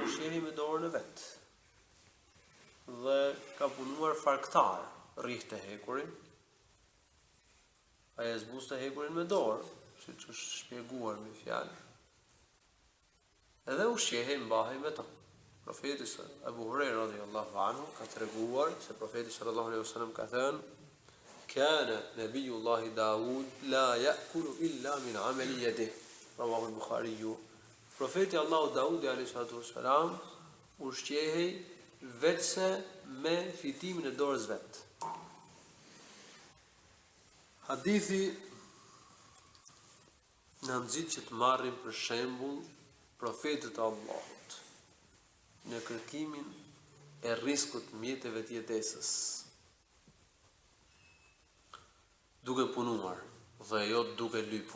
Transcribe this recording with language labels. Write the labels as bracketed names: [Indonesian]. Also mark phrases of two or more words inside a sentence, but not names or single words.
[Albanian] ushqehej me dorën e vet dhe ka punuar farktar, rrihte hekurin. Ai e zbuste hekurin me dorë, siç është shpjeguar me fjalë. Edhe ushqehej, mbahej me to. [Arabic] Profeti Abu Huraira رضي الله عنه [Albanian] ka treguar se profeti [Arabic] صلى الله عليه وسلم [Albanian] ka thënë: [Arabic] "كان نبي الله داود لا يأكل إلا من عمل يده." رواه البخاري. [Albanian] Profeti Allahu Daudi [Arabic] عليه الصلاة والسلام [Albanian] ushqehej vetëse me fitimin e dorës vet. Hadithi na nxit që të marrim për shembull profetët e Allahut në kërkimin e rriskut mjeteve të jetesës, duke punuar dhe jo duke lypur.